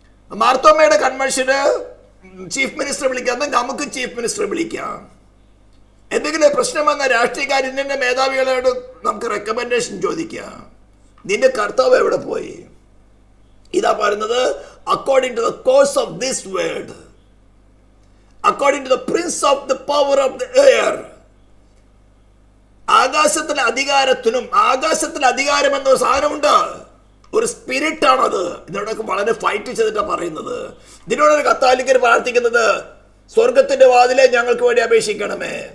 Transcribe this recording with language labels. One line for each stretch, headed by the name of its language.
Malayalam: മാർത്തോമയുടെ കൺവെൻഷന് chief minister വിളിക്കാം, എന്നാൽ നമുക്ക് ചീഫ് മിനിസ്റ്റർ വിളിക്കാം. എന്തെങ്കിലും പ്രശ്നം വന്ന രാഷ്ട്രീയക്കാരൻ്റെ മേധാവികളോട് നമുക്ക് റെക്കമെൻഡേഷൻ ചോദിക്കാം. നിന്റെ കർത്താവ് എവിടെ പോയി? ഇതാ പറയുന്നത്,
English: According to the course of this world. according to the prince of the power of the air.
Malayalam: ആകാശത്തിലെ അധികാരത്തിനും ആകാശത്തിലെ അധികാരം എന്നൊരു സാധനമുണ്ട്, ഒരു സ്പിരിറ്റ് ആണത്. ഇതിനോടൊക്കെ വളരെ ഫൈറ്റ് ചെയ്തിട്ടാണ് പറയുന്നത്. ഇതിനോടൊരു കത്തോലിക്കർ പ്രാർത്ഥിക്കുന്നത് സ്വർഗത്തിന്റെ വാതിലെ ഞങ്ങൾക്ക് വേണ്ടി അപേക്ഷിക്കണമേ.